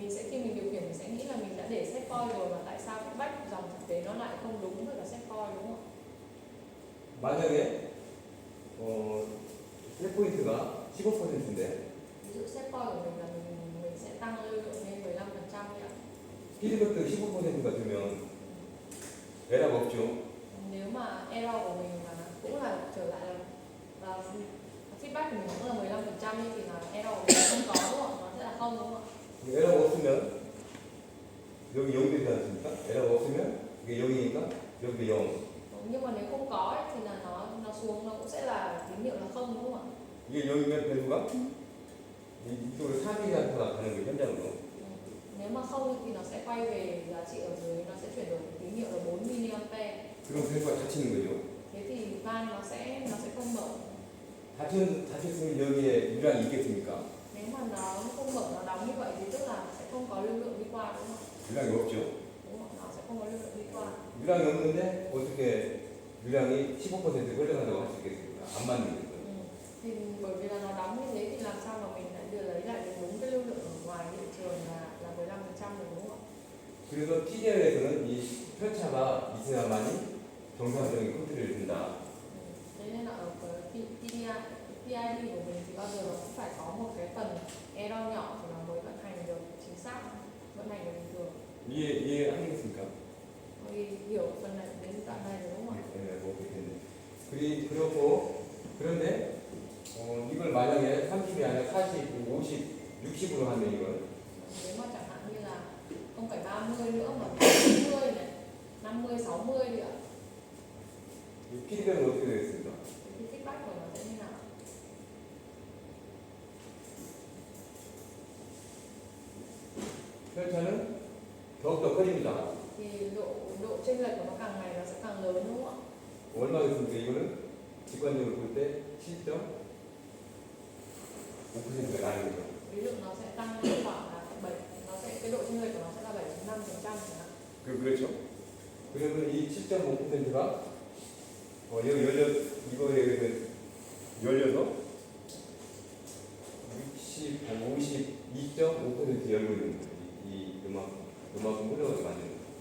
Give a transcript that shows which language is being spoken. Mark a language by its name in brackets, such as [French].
[Vietnamese] Khi mình điều khiển mình sẽ nghĩ là mình đã để set point rồi mà tại sao feedback dòng thực tế nó lại không đúng với cả set point đúng không? [Korean] 만약에 셋포인트가 15%인데 [Vietnamese] Ví dụ set point của mình là mình sẽ tăng lưu lượng lên 15% ạ. [Korean] 피드백도 15%가 되면 에러가 없죠. [Vietnamese] Nếu mà error của mình mà cũng là trở lại là feedback của mình cũng là 15% thì là error của mình không có đúng không? Nó sẽ là không đúng không ạ? [Korean] 에러가 없으면 여기 0이 되지 않습니까? 에러가 없으면 이게 0이니까 여기도 0. [Vietnamese] Nhưng mà nếu không có ấy, thì là nó xuống nó cũng sẽ là tín hiệu là không đúng không ạ? [Korean] 이게 0이면 밸브가 이쪽으로 4mAh가 가는 거예요, 현장으로. [Vietnamese] Nếu mà không thì nó sẽ quay về giá trị ở dưới, nó sẽ chuyển đổi tín hiệu là 4 mA. [Korean] 그럼 밸브가 닫히는 거죠. [Vietnamese] Thế thì van nó sẽ không mở. [Korean] 닫혔으면 여기에 유량이 있겠습니까? [Vietnamese] Nếu mà nó không mở, nó đóng như vậy thì tức là sẽ không có lưu lượng đi qua đúng không? [Korean] 유량이 없죠. [Vietnamese] Đúng không? Nó sẽ không có lưu lượng đi qua. [Korean] 유량이 없는데 어떻게 유량이 15% 흘러간다고 할 수 있겠습니까? 안 맞는 거죠. [Vietnamese] Thì bởi vì là nó đóng như thế thì làm sao mà mình lại đưa lấy lại được đúng cái lưu lượng ở ngoài hiện trường là 15% được đúng không ạ? [Korean] 그래서 TDR에서는 이 혈차가 있어야만이 정상적인 컨트롤을 준다. [Vietnamese] Thế nên là ở cái PID của mình thì bao giờ nó cũng phải có một cái phần error nhỏ thì nó mới vận hành được chính xác, vận hành được bình thường. [Korean] 이해하시겠습니까? [Vietnamese] Thì hiểu phần này đến đoạn này rồi đúng không ạ? [Korean] 네, 뭐 그렇겠네. 그렇고 그런데 이걸 만약에 30이 아니라 40, 50, 60으로 하면 이건 [Vietnamese] Nếu mà chẳng hạn như là không phải 30 nữa mà 40 này, 50, 60 nữa [Korean] 이 피드백은 어떻게 되겠습니까? [Vietnamese] thì cái feedback của nó sẽ như nào? [Korean] 혈차는 더욱더 커집니다. [Vietnamese] Thì độ chênh lệch của nó càng ngày nó sẽ càng lớn đúng không ạ? [Korean] 얼마겠습니까? 이거는 직관적으로 볼 때 7.5%가 나는 거죠. [Vietnamese] Ví dụ nó sẽ tăng lên khoảng là 7, cái độ chênh lệch của nó sẽ là 7.5% chẳng hạn. [Korean] 그렇죠. 그러면 이 7.5%가 여기 이거에 열려서 52.5% 열고 있는 거예요. 요만큼 흘러가게 만드는 거예요.